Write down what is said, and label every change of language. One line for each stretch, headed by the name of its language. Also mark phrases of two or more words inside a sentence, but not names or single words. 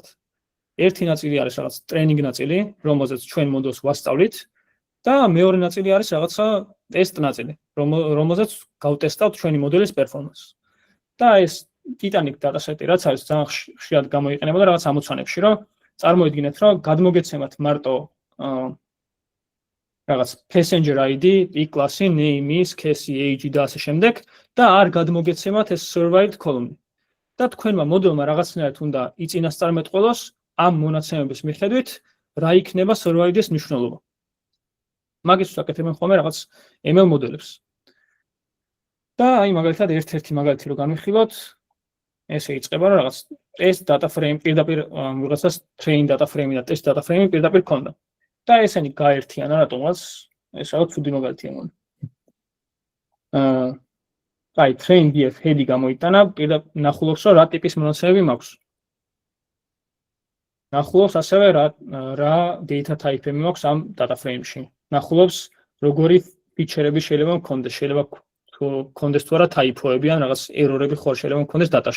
Georgian: ერთი ნაწილი არის რაღაც ტრეინინგ ნაწილი, რომელზეც ჩვენ მოდელს ვასწავლით და მეორე ნაწილი არის რაღაცა ტესტ ნაწილი, რომელზეც გავტესტავთ ჩვენი მოდელის პერფორმანსს. და ეს Titanic dataset-ი რაც არის ძალიან ხშირად გამოიყენება და რაღაც ამოცანებში, რომ წარმოიდგინეთ, რომ გადმოგეცემათ მარტო რაღაც
English: passenger ID, e-class-ი, name-ის, case-ი, age-ი
Georgian: და ასე შემდეგ და არ გადმოგეცემათ ეს
English: survived column-ი.
Georgian: და თქვენმა მოდელმა რაღაცნაირად უნდა იწინასწარმეტყველოს ამ მონაცემების მიხედვით, რა იქნება survived-ის მნიშვნელობა. მაგისთვის აკეთებენ ხოლმე რაღაც ML მოდელებს. და აი მაგალითად ერთ-ერთი მაგალითი რო განვიხილოთ, ესე იწყება რომ რაღაც
English: test data frame
Georgian: პირდაპირ ვიღაცას
English: train data frame
Georgian: და
English: test data frame
Georgian: პირდაპირ ქონდა. და ესენი გაერთიანა რატომაც ეს რაღაც ცუდი მაგალითია მგონი. აი
English: train df head-ი
Georgian: გამოიტანა, პირდაპირ ნახულობს რომ რა ტიპის მონაცემები მაქვს. ნახულობს ასევე რა
English: data type-ები
Georgian: მაქვს ამ
English: data frame-ში.
Georgian: ნახულობს როგორი ფიჩერები შეიძლება მქონდეს, შეიძლება კონდეს თუ არა typo-ები ან რაღაც error-ები ხო შეიძლება მქონდეს data-ში.